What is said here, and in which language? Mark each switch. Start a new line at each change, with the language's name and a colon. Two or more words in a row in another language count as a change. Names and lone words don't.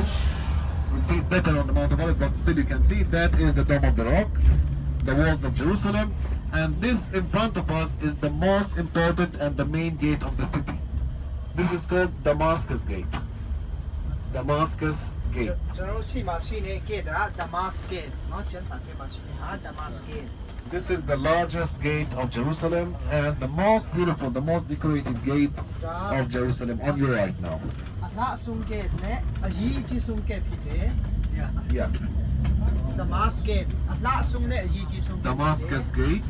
English: We'll see it better on the Mount of Olives, but still you can see that is the Dome of the Rock, the walls of Jerusalem, and this in front of us is the most important and the main gate of the city. This is called Damascus Gate. Damascus Gate.
Burmese: ကျွန်တော်ရှိမှရှိနေ gate ဒါ Damascus Gate เนาะကျန်စာထဲမှာရှိနေတာ Damascus Gate
English: This is the largest gate of Jerusalem and the most beautiful, the most decorated gate of Jerusalem on your right now.
Burmese: အလှဆုံး gate နဲ့အကြီးအကြီးဆုံး gate ဖြစ်တယ်
English: Yeah,
Burmese: Damascus Gate အလှဆုံးနဲ့အကြီးအကြီးဆုံး
English: Damascus Gate.